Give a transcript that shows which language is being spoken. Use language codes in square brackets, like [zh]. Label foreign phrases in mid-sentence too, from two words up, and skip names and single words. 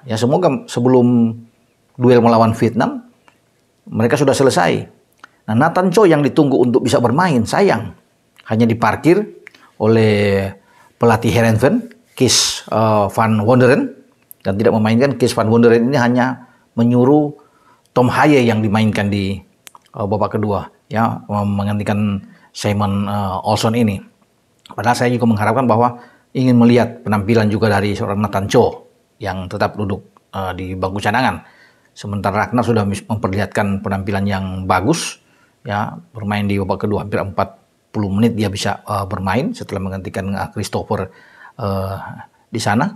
[id] Ya, semoga sebelum duel melawan Vietnam mereka sudah selesai. Nah, Nathan Cho yang ditunggu untuk bisa bermain, sayang hanya diparkir oleh pelatih Heerenveen, Kees van Wonderen, dan tidak memainkan. Kees van Wonderen ini hanya menyuruh Tom Haaien yang dimainkan di babak kedua ya, menggantikan Simon Olsson ini. Padahal saya juga mengharapkan bahwa ingin melihat penampilan juga dari seorang Nathan Cho yang tetap duduk di bangku cadangan. Sementara Ragnar sudah memperlihatkan penampilan yang bagus ya, bermain di babak kedua hampir 40 menit dia bisa bermain setelah menggantikan Christopher di sana.